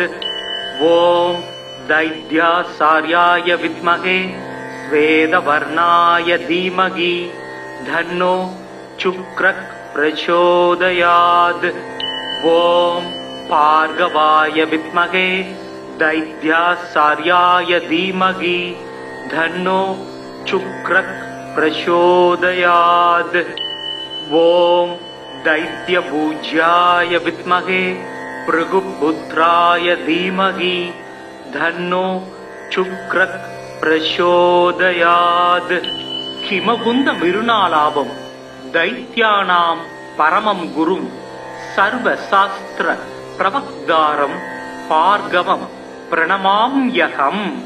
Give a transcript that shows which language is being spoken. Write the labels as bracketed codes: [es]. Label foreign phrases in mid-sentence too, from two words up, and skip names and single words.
[sa] ओम् दैत्याचार्याय विद्महे श्वेतवर्णाय धीमहि तन्नो शुक्र प्रचोदयात्. ओम् भार्गवाय विद्महे दैत्याचार्याय धीमहि तन्नो शुक्र प्रचोदयात्. ஓம் दैत्यपूज्याय विद्महे भृगुपुत्राय धीमहि धन्नो शुक्र प्रचोदयात्. हिमकुंद मिरुनालाभम दैत्यानां परमं गुरुं सर्वशास्त्र प्रवक्तारं भार्गवं प्रणमाम्यहम्.